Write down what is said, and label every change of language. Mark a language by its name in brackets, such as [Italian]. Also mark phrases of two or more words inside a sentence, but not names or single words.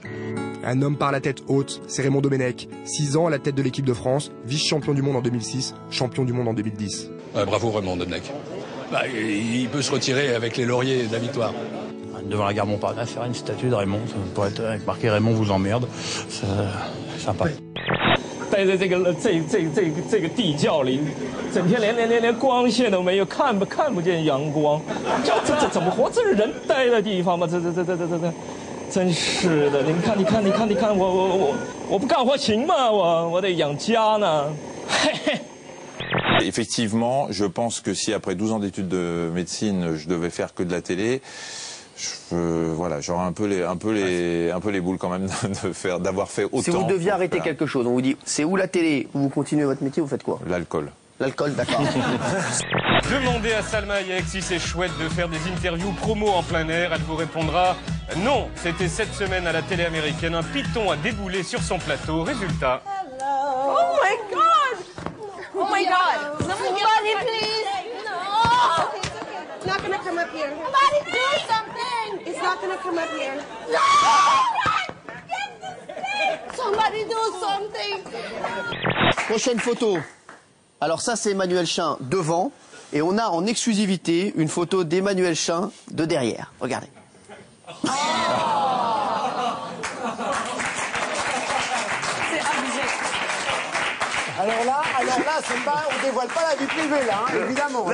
[French] Un homme par la tête haute, c'est Raymond Domenech. 6 ans à la tête de l'équipe de France, vice-champion du monde en 2006, champion du monde en 2010. Bravo Raymond Domenech. Il peut se retirer avec les lauriers de la victoire. Devant la gare Montparnasse, faire une statue de Raymond, ça pourrait être avec marqué Raymond vous emmerde, c'est sympa. [Chinese] 待在这个地窖里，整天连光线都没有，看不见阳光，这怎么活？这是人待的地方吗？这，真是的！你看，我不干活行吗？我得养家呢。嘿嘿。 [French] Effectivement, je pense que si après 12 ans d'études de médecine, je devais faire que de la télé, j'aurais un peu les boules quand même d'avoir fait autant. Si vous deviez arrêter quelque chose, on vous dit c'est où la télé, vous continuez votre métier, vous faites quoi? L'alcool. L'alcool, d'accord. Demandez à Salma Hayek si c'est chouette de faire des interviews promo en plein air. Elle vous répondra non. C'était cette semaine à la télé américaine. Un python a déboulé sur son plateau. Résultat. [English] Oh my God! Oh my God! Somebody please! No! It's not gonna come up here. Somebody do something! It's not gonna come up here. No! Somebody do something! [French] Prochaine photo. Alors ça, c'est Emmanuel Chin devant. Et on a en exclusivité une photo d'Emmanuel Chin de derrière. Regardez. C'est abusé. Alors là, c'est pas, on dévoile pas la vie privée, là, hein, évidemment.